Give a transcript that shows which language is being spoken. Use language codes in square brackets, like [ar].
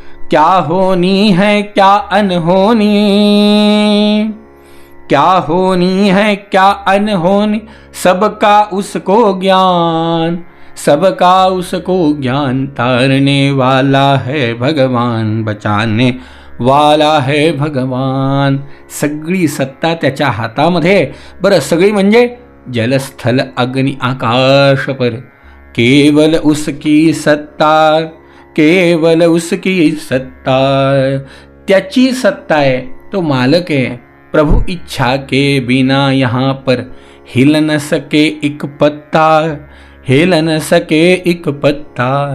[hi] क्या होनी है क्या अनहोनी, क्या होनी है क्या अनहोनी, सबका उसको ज्ञान, सबका उसको ज्ञान. तारने वाला है भगवान, बचाने वाला है भगवान. [mr] सगळी सत्ता त्याच्या हातामध्ये. बरं, सगळी म्हणजे [hi] जलस्थल अग्नि आकाश पर, केवल उसकी सत्ता, केवल उसकी सत्ता. [mr] त्याची सत्ता आहे, तो मालक आहे. [hi] प्रभु इच्छा के बिना यहाँ पर हिल न सके एक पत्ता, हिल न सके एक पत्ता.